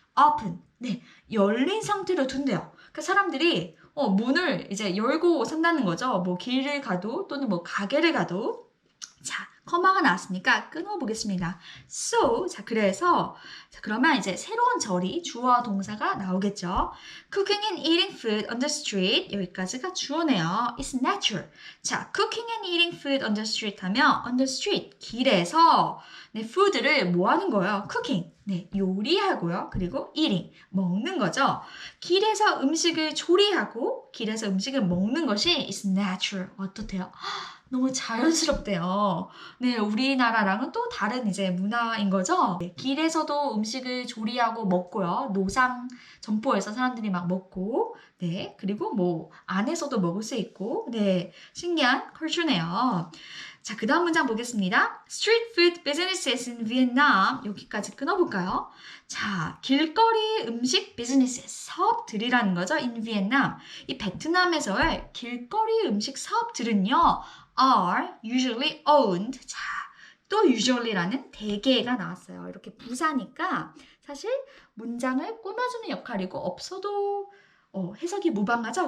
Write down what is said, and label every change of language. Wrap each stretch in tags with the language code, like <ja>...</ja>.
<ko>open. 네, 열린 상태로 둔대요. 그러니까 사람들이 문을 이제 열고 산다는 거죠. 길을 가도 또는 가게를 가도. 자, 커마가 나왔으니까 끊어보겠습니다. So, 자, 그래서, 자, 그러면 이제 새로운 절이 주어와 동사가 나오겠죠.</ko> <en>Cooking and eating food on the street.</en> <ko>여기까지가 주어네요.</ko> <en>It's natural. 자, cooking and eating food on the street</en> <ko>하면</ko> <en>on the street,</en> <ko>길에서 food를 뭐 하는 거예요? cooking. 요리하고요. 그리고 eating, 먹는 거죠. 길에서 음식을 조리하고 길에서 음식을 먹는 것이</ko> <en>is natural.</en> <ko>어떻대요? 너무 자연스럽대요. 네, 우리나라랑은 또 다른 이제 문화인 거죠. 네, 길에서도 음식을 조리하고 먹고요. 노상 점포에서 사람들이 막 먹고, 네, 그리고 뭐 안에서도 먹을 수 있고, 네, 신기한 컬처네요. 자, 그 다음 문장 보겠습니다.</ko> <en>Street food businesses in Vietnam.</en> <ko>여기까지 끊어볼까요? 자, 길거리 음식 비즈니스 사업들이라는 거죠.</ko> <en>in Vietnam.</en> <ko>이 베트남에서의 길거리 음식 사업들은요.</ko> <en>are usually owned.</en> <ko>자, 또 usually라는 대개가 나왔어요. 이렇게 부사니까 사실 문장을 꾸며주는 역할이고 없어도 해석이 무방하죠.</ko>